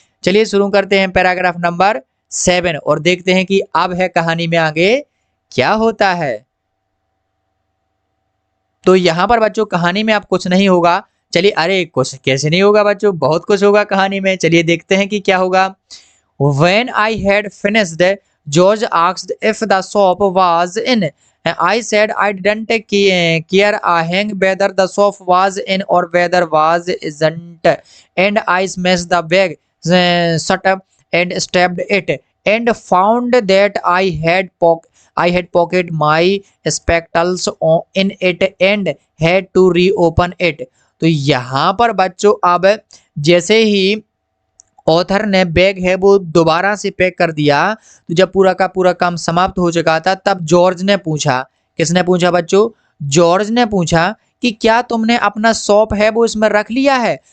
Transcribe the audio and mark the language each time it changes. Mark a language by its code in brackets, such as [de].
[hi] चलिए शुरू करते हैं पैराग्राफ नंबर 7 और देखते हैं कि अब है कहानी में आगे क्या होता है। तो यहाँ पर बच्चों कहानी में अब कुछ नहीं होगा, चलिए, अरे कुछ कैसे नहीं होगा बच्चों, बहुत कुछ होगा कहानी में, चलिए देखते हैं कि क्या होगा। [en] When I had finished, George asked if the soap was in. I said I didn't care a hang whether the soap was in or whether was isn't, and I smashed the bag shut up and stabbed it and found that I had pocketed my spectacles in it and had to reopen it। [hi] तो यहाँ पर बच्चों अब जैसे ही author ने bag है वो दोबारा से पैक कर दिया, तो जब पूरा का पूरा काम समाप्त हो चुका था तब जॉर्ज ने पूछा, किसने पूछा बच्चों, जॉर्ज ने पूछा कि क्या तुमने अपना सोप है वो इसमें रख लिया है।